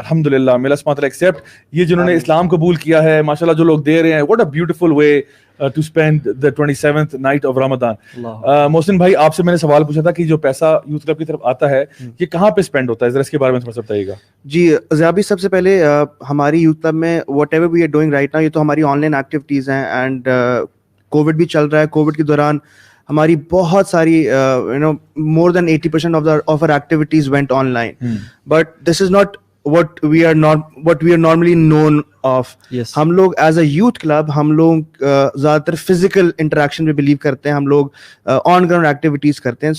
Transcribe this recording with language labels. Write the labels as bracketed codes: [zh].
[hi] अल्हम्दुलिल्लाह, मे अल्लाह सुब्हानहू व तआला एक्सेप्ट ये जिन्होंने इस्लाम कबूल किया है माशाल्लाह, जो लोग दे रहे हैं, [en] What a beautiful way to spend the 27th night of Ramadan. [hi] Mohsin भाई, आपसे मैंने सवाल पूछा था कि जो पैसा यूथ क्लब की तरफ आता है ये कहाँ पे स्पेंड होता है, जरा इसके बारे में थोड़ा सा बताइएगा. जी ज़ियाबी, सबसे पहले हमारी यूथ क्लब में [en] whatever we are doing right now, [hi] ये तो हमारी ऑनलाइन एक्टिविटीज़ हैं. एंड कोविड भी चल रहा है. कोविड के दौरान हमारी बहुत सारी [en] more than 80% of our activities went online. But this is not what we are normally known of. Yes. [hi] हम लोग as a youth club, हम लोग ज़्यादातर physical interaction में believe करते हैं, हम लोग on ground activities करते हैं.